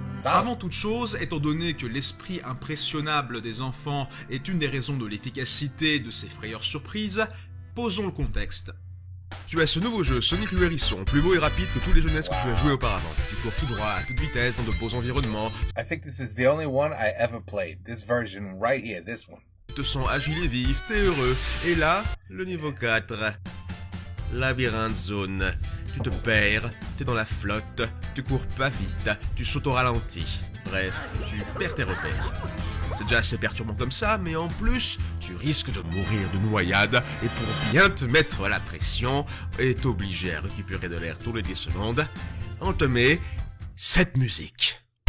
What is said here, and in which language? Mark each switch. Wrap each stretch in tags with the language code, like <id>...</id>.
<fr>Avant toute chose, étant donné que l'esprit impressionnable des enfants est une des raisons de l'efficacité de ces frayeurs surprises, posons le contexte. Tu as ce nouveau jeu, Sonic le Hérisson, plus beau et rapide que tous les jeunesses que tu as joué auparavant. Tu cours tout droit, à toute vitesse, dans de beaux environnements.</fr> <en>I think this is the only one I ever played. This version right here, this one.</en> <fr>Tu te sens agile et vif, t'es heureux. Et là, le niveau 4. Labyrinthe zone. Tu te perds, t'es dans la flotte, tu cours pas vite, tu sautes au ralenti. Bref, tu perds tes repères. C'est déjà assez perturbant comme ça, mais en plus, tu risques de mourir de noyade, et pour bien te mettre la pression, et t'obliger à récupérer de l'air tous les 10 secondes, on te met cette musique.</fr>